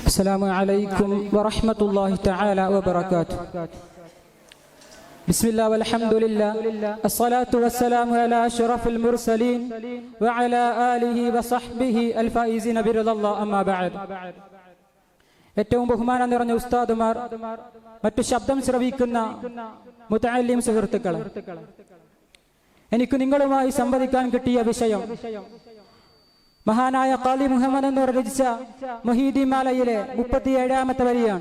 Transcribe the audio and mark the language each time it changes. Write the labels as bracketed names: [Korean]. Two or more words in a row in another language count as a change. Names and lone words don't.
[Arabic] السلام عليكم ورحمة الله تعالى وبركاته. بسم الله والحمد لله الصلاة والسلام على أشرف المرسلين وعلى آله وصحبه الفائزين برضا الله أما بعد. [Malayalam] ഏറ്റവും ബഹുമാനം നിറഞ്ഞ ഉസ്താദുമാർ, മറ്റു ശബ്ദം ശ്രവിക്കുന്ന മുതഅല്ലിം സുഹൃത്തുക്കളെ, എനിക്ക് നിങ്ങളുമായി സംവദിക്കാൻ കിട്ടിയ വിഷയം മഹാനായ ഖാലി മുഹമ്മദ് എന്ന് രചിച്ച മുഹീദ്ദീൻ മാലയിലെ 37ാമത്തെ വരിയാണ്.